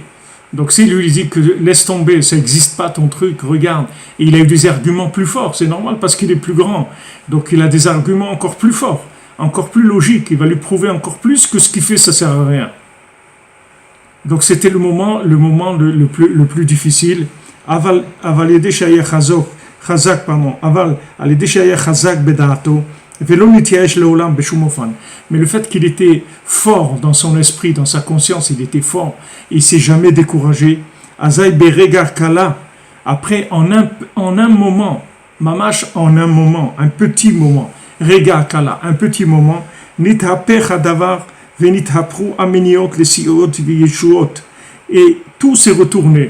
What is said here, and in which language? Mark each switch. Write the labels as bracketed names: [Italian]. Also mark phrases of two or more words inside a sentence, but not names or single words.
[French] Donc si lui dit que laisse tomber, ça n'existe pas ton truc, regarde. Et il a eu des arguments plus forts, c'est normal parce qu'il est plus grand. Donc il a des arguments encore plus forts, encore plus logiques. Il va lui prouver encore plus que ce qu'il fait, ça ne sert à rien. Donc c'était le moment le plus difficile. [Hebrew] אבל ידע שהיה חזק, pardon. אבל ידע שהיה חזק בדעתו. [French] Mais le fait qu'il était fort dans son esprit, dans sa conscience, il était fort, et il ne s'est jamais découragé. Après, en un moment, mamash en un moment, un petit moment, [Hebrew] רגע קל, [French] un petit moment, et tout s'est retourné.